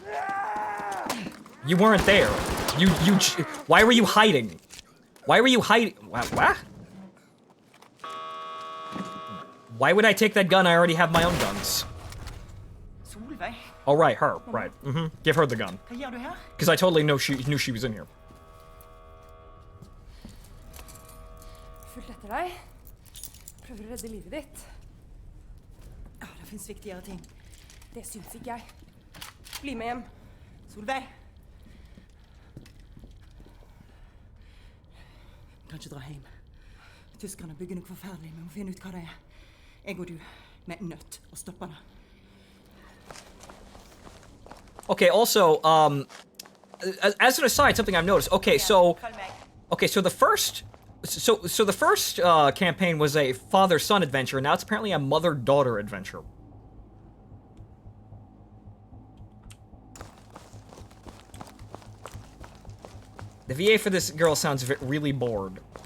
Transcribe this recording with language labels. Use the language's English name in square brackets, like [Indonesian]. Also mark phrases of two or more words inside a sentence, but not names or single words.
[English] You weren't there. Why were you hiding? Why were you hiding? What? Why would I take that gun? I already have my own guns. Oh, right, her. Right. Give her the gun. Because I totally knew she was in here. [Norwegian] Fulgt etter deg. Prøver å redde livet ditt. Ja, det finnes viktigere ting. Det syns ikke jeg. Bli med hjem. Solveig! Vi kan ikke dra hjem. Tyskerne bygger noe forferdelig, men vi må finne ut hva det er. Jeg og du, vi er nødt å stoppe det. [English] Okay, also, as an aside, something I've noticed. Okay, so the first... So the first campaign was a father-son adventure, and now it's apparently a mother-daughter adventure. The VA for this girl sounds really bored.